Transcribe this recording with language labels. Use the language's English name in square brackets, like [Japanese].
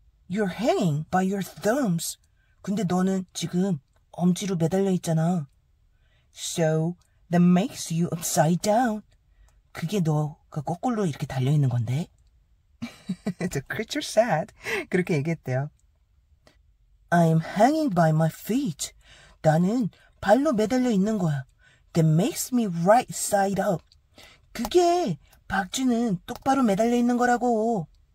[English] You're hanging by your thumbs. [Korean] 근데 너는 지금 엄지로 매달려 있잖아. [English] So that makes you upside down. [Korean] 그게 너가 거꾸로 이렇게 달려 있는 건데. [English] The creature said. [Korean] 그렇게 얘기했대요. [English] I'm hanging by my feet. [Korean] 나는 발로 매달려 있는 거야. [English] That makes me right side up. [Korean] 그게 박쥐는 똑바로 매달려 있는 거라고.